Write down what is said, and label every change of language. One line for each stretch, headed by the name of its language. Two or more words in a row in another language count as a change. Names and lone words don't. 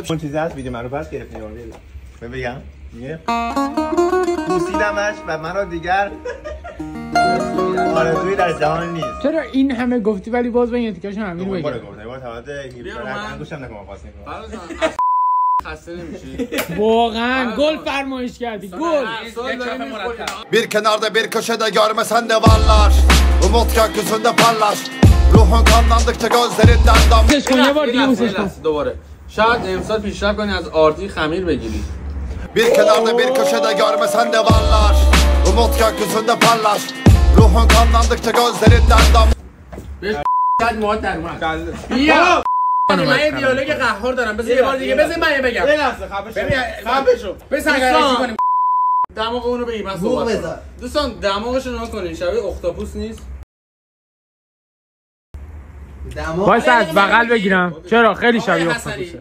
Persian: اون چیزی هست ویدیو منو پس گرفتیم بگم میگه بوسیدمش و مرا دیگر آرزویی در جهان نیست. چرا این همه گفتی ولی باز به این اتیکاشون همین بگم خسته نمیشی واقعا گل فرمایش کردی گل
Turkish: Bir kenarda bir köşede görmesen de varlar Umut gökyüzünde parlar Ruhun kanlandıkça gözlerinden dam
Persian: بوسش کن یه بار دیگه بوسش کن دوباره شاید امسال پیشرفت کنی از آرتی خمیر بگیری
Turkish: Bir kenarda bir köşede görmesen de varlar Umut gökyüzünde parlar Ruhun kanlandıkça gözlerinden dam
Persian: شاید مواد در اومد بیا من یه دیالوگ قهار دارم بذار یه بار دیگه بذار من بگم یه لحظه خفه شو بزن غلطی کنیم دماغ اونو بگیر من صحبت کنم دوستان دماغش رو نگاه کنین شبیه اختاپوس نیست وایسا از بغل بگیرم چرا خیلی شبیه اختاپوسه